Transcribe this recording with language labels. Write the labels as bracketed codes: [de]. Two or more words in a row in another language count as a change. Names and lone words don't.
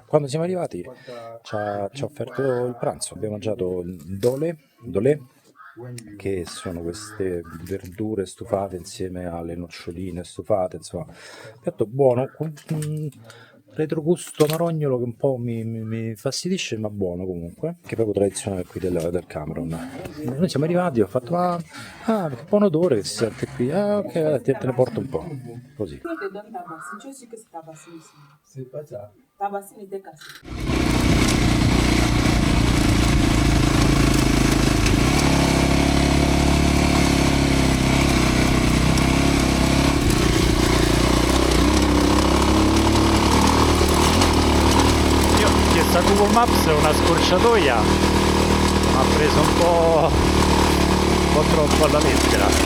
[it] Quando siamo arrivati ci ha offerto il pranzo, abbiamo mangiato il dolè, che sono queste verdure stufate insieme alle noccioline stufate, insomma, piatto buono, con un retrogusto amarognolo che un po' mi fastidisce, ma buono comunque, che è proprio tradizionale qui del Camerun. Noi siamo arrivati, ho fatto, che buon odore che si sente qui, ok, te ne porto un po', così. [fr] Toi, te donne ta bassine. Tu es sûr que c'est ta bassine ici? C'est pas ça. Ta bassine était cassée. [it] Io ho chiesto a Google Maps una scorciatoia, mi ha preso un po' troppo alla lettera.